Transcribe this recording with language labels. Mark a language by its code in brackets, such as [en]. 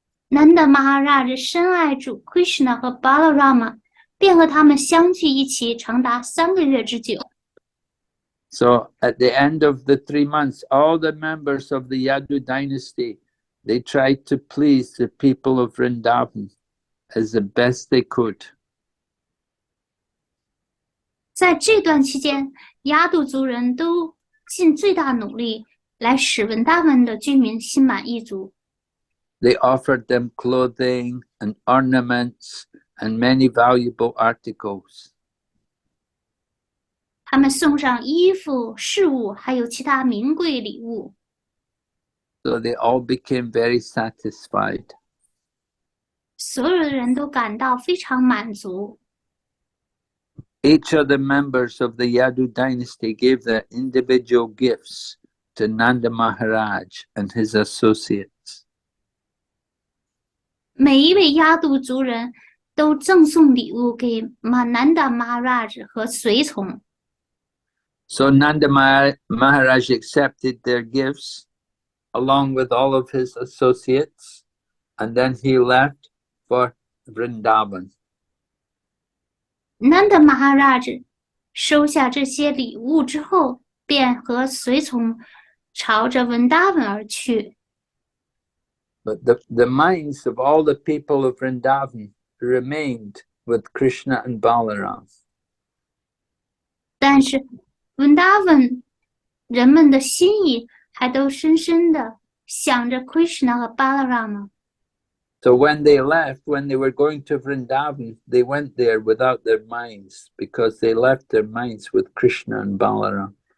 [zh] 南的马哈拉着深爱主 Krishna 和 Balarama， 便和他们相聚一起长达3个月之久。 [en] So at the end of the 3 months, all the members of the Yadu dynasty, they tried to please the people of Vrindavan as the best they could. [zh] 在这段期间，亚度族人都尽最大努力来使文达文的居民心满意足。 [en] They offered them clothing and ornaments and many valuable articles. [zh] 他们送上衣服、饰物，还有其他名贵礼物。 [en] So they all became very satisfied. [zh] 所有的人都感到非常满足。 [en] Each of the members of the Yadu dynasty gave their individual gifts to Nanda Maharaj and his associates. [zh] 每一位亚度族人都赠送礼物给Nanda Maharaj 和随从。 [en] So Nanda Maharaj accepted their gifts along with all of his associates, and then he left for Vrindavan. [zh] Nanda Maharaj 收下这些礼物之后，便和随从朝着文达文而去。 [en] But the minds of all the people of Vrindavan remained with Krishna and Balaram. [zh] 但是文达文人们的心意还都深深的想着 Krishna 和 Balarama。 [en] So when they left, when they were going to Vrindavan, they went there without their minds because they left their minds with Krishna and Balaram.